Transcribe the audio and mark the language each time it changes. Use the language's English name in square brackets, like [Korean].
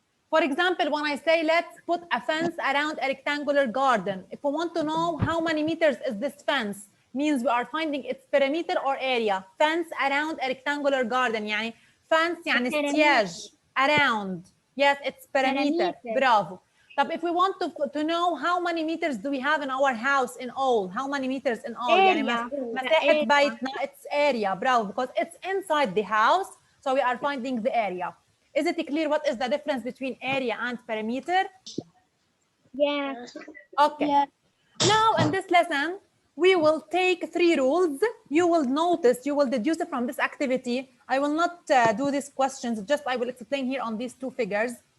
[English] For example, when I say let's put a fence around a rectangular garden, if we want to know how many meters is this fence, means we are finding its perimeter or area. Fence around a rectangular garden, [Arabic] يعني [English] fence [Arabic] يعني استياج [English] around. Yes, it's perimeter. Bravo. [Arabic] طب [English] if we want to know how many meters do we have in our house in all, how many meters in all? [Arabic] يعني مساحة بيتنا, [English] it's area. Bravo, because it's inside the house, so we are finding the area. Is it clear what is the difference between area and perimeter? Yeah. Okay. Yeah. Now in this lesson, we will take 3 rules. You will notice, you will deduce it from this activity. I will not do these questions, just I will explain here on these 2 figures.